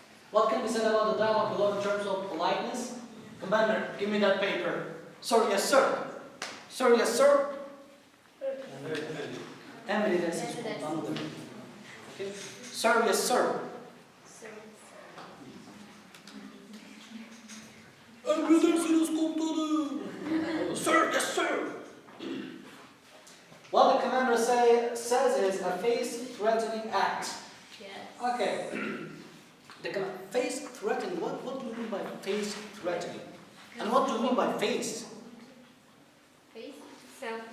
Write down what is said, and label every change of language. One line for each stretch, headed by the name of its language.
English: What can be said about the dialogue below in terms of politeness? Commander, give me that paper. Sir, yes, sir. Sir, yes, sir.
Turkish: Emredersiniz komutanım.
English: Okay. Sir, yes, sir.
Turkish: Emredersiniz komutanım.
English: Sir, yes, sir. What the commander says is a face-threatening act. Yes. Okay. The face-threatening, what do you mean by face-threatening? And what do you mean by face? Face, self.